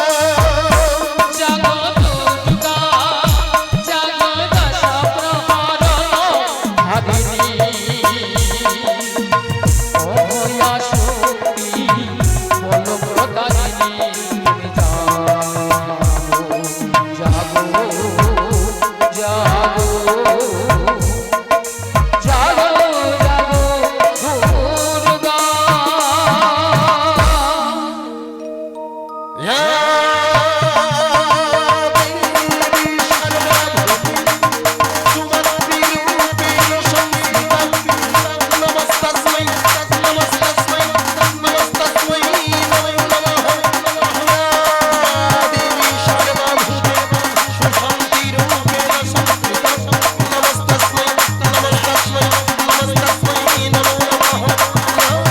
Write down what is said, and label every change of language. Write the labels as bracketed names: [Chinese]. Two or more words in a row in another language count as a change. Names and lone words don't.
[Bangla] জাগো দুর্গা জাগো দশ প্রহর ভাবিনী অভয়া শক্তি বলপ্রদায়িনী তুমি জাগো জাগো জাগো জাগো দুর্গা [Sanskrit] या देवी सर्वभूते सुमतिरूपेण संस्थिता नमस्तस्मै नमस्तस्मै नमस्तस्मै नमो नमः या देवी सर्वभूते सुशान्तिरूपेण संस्थिता नमस्तस्मै नमस्तस्मै नमस्तस्मै नमो नमः या